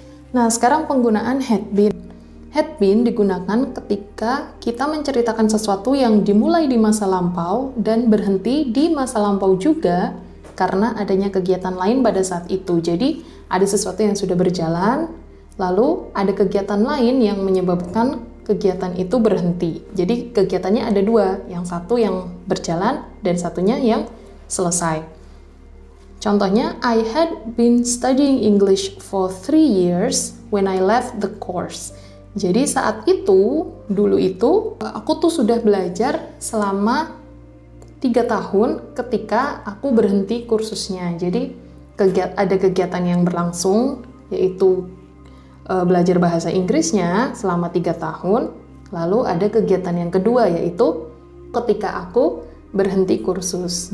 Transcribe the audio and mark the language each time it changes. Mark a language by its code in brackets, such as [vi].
[id] Nah, sekarang penggunaan had been. Had been digunakan ketika kita menceritakan sesuatu yang dimulai di masa lampau dan berhenti di masa lampau juga karena adanya kegiatan lain pada saat itu. Jadi, ada sesuatu yang sudah berjalan, lalu ada kegiatan lain yang menyebabkan kegiatan itu berhenti. Jadi kegiatannya ada dua, yang satu yang berjalan dan satunya yang selesai. [en] Contohnya, I had been studying English for 3 years when I left the course. [id] Jadi saat itu, dulu itu, aku tuh sudah belajar selama 3 tahun ketika aku berhenti kursusnya. Jadi ada kegiatan yang berlangsung, yaitu belajar bahasa Inggrisnya selama 3 tahun, lalu ada kegiatan yang kedua yaitu ketika aku berhenti kursus.